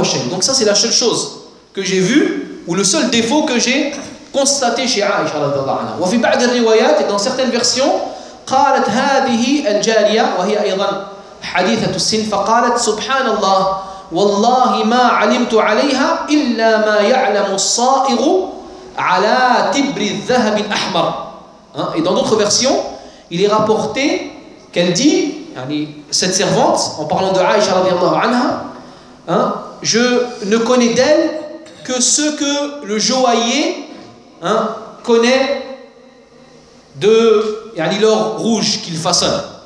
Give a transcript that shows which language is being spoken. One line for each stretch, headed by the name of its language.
French: Donc ça c'est la seule chose que j'ai vue, ou le seul défaut que j'ai constaté chez Aïcha radhiyallahu anha. Et dans certaines versions,
Arabic: قالت هذه الجارية وهي أيضا حديثة السن فقالت سبحان الله والله ما علمت عليها إلا ما يعلم الصائغ على تبر الذهب الأحمر.
French: Et dans d'autres versions, il est rapporté qu'elle dit, yani cette servante, en parlant de Aïcha radhiyallahu anha, hein, je ne connais d'elle que ce que le joaillier, hein, connaît de yani l'or rouge qu'il façonne.